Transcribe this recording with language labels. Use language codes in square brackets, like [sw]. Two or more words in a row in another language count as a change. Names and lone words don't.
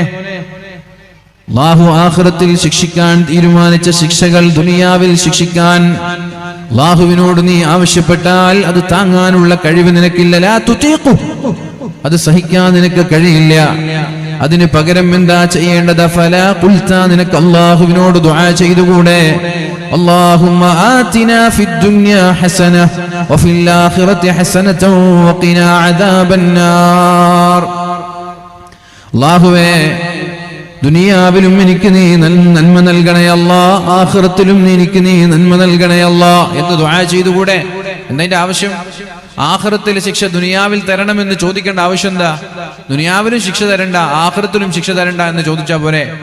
[ml] അല്ലാഹു ആഖിറത്തിൽ ശിക്ഷിക്കാൻ തീരുമാനിച്ച ശിക്ഷകൾ ദുനിയാവിൽ ശിക്ഷിക്കാൻ അല്ലാഹുവിനോട് നീ ആവശ്യപ്പെട്ടാൽ അത് താങ്ങാനുള്ള കഴിവ് നിനക്കില്ല. [ar] لا تطيق, [ml] അത് സഹിക്കാൻ നിനക്ക് കഴിയില്ല. അതിന് പകരം എന്താ ചെയ്യേണ്ടത്? [ar] فلا قلت, [ml] നിനക്ക് അല്ലാഹുവിനോട് ദുആ ചെയ്തുകൂടെ? [ar] اللهم آتنا في الدنيا حسنة وفي الآخرة حسنة وقنا عذاب النار. [ml] അല്ലാഹുവേ, ദുനിയാവിലും എനിക്ക് നീ നന്മ നൽകണേ അല്ലാ, ആഖിറത്തിലും എനിക്ക് നീ നന്മ നൽകണേ അല്ലാ എന്ന് ദുആ ചെയ്തുകൂടെ? എന്താ ആവശ്യം? ആഖിറത്തിൽ ശിക്ഷ ദുനിയാവിൽ തരണമെന്ന് ചോദിക്കേണ്ട ആവശ്യം എന്താ? ദുനിയാവിലും ശിക്ഷ തരണ്ട, ആഖിറത്തിലും ശിക്ഷ തരണ്ട എന്ന് ചോദിച്ചാ പോരെ?